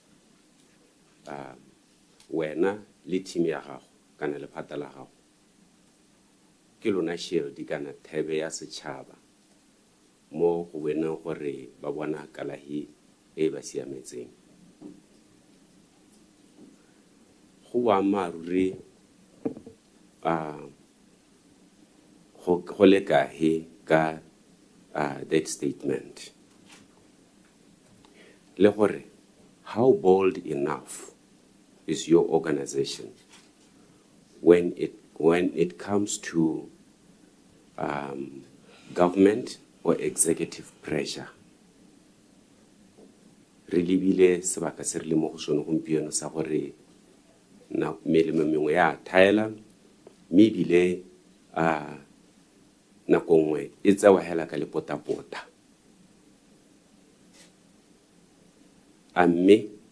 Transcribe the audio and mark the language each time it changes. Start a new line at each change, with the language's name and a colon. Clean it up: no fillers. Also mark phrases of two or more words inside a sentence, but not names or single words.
Tswana: wena le team ya gago kana le phata la gago ke lona shield kana thebe ya setšhaba mo go weneng gore ba bona kalahi e ba siametseng go wa maruri go le kae ka
English: that statement
Tswana: le gore
English: how bold enough is your organization when it comes to government or executive pressure.
Tswana: Re lebile sebaka se re le mo go sone gompieno sa gore na melemo mengwe ya thaela mme ebile nako nngwe e tsewa hela ka lepotapota mme